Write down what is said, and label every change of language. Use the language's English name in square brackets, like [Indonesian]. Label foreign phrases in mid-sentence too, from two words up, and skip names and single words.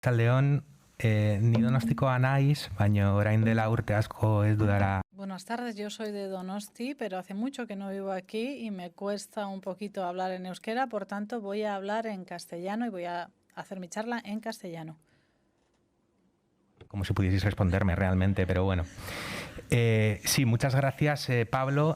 [Basque] León, ni donostikoa naiz, baina orain dela urte asko ez dudala. [Spanish] Buenas tardes, yo soy de Donosti, pero hace mucho que no vivo aquí y me cuesta un poquito hablar en euskera, por tanto voy a hablar en castellano y voy a hacer mi charla en castellano. Como si pudieseis responderme realmente, pero bueno. Sí, muchas gracias, Pablo.